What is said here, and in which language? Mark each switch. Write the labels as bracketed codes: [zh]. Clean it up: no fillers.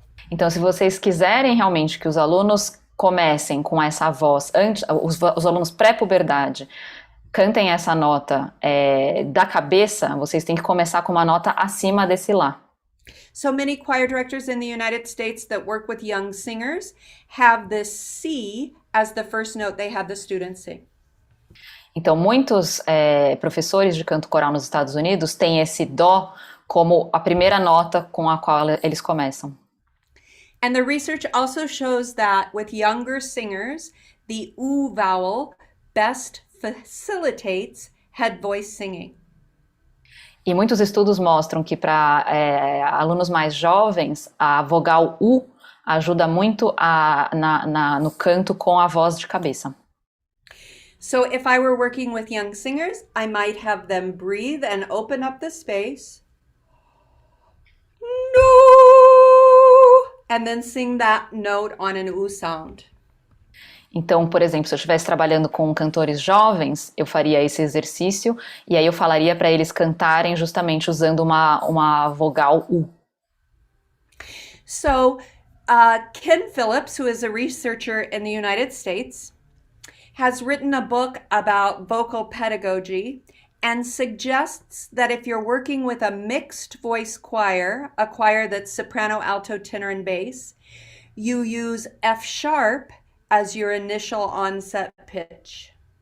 [pt] Então, se vocês quiserem realmente que os alunos comecem com essa voz, os alunos pré-puberdade, cantem essa nota da cabeça, vocês têm que começar com uma nota acima desse Lá. [en] So many choir directors in the United States that work with young singers have this C as the first note they have the students sing. [pt] Então, muitos professores de canto coral nos Estados Unidos têm esse Dó como a primeira nota com a qual eles começam. [en] And the research also shows that with younger singers, the U vowel best facilitates head voice singing. [pt] E muitos estudos mostram que para alunos mais jovens, a vogal U ajuda muito no canto com a voz de cabeça. [en] So if I were working with young singers, I might have them breathe and open up the space. No! And then sing that note on an U sound. [pt] Então, por exemplo, se eu estivesse trabalhando com cantores jovens, eu faria esse exercício e aí eu falaria para eles cantarem justamente usando uma vogal U. [en] So, Ken Phillips, who is a researcher in the United States, has written a book about vocal pedagogy and suggests that if you're working with a mixed voice choir, a choir that's soprano, alto, tenor, and bass, you use F sharp as your initial onset pitch.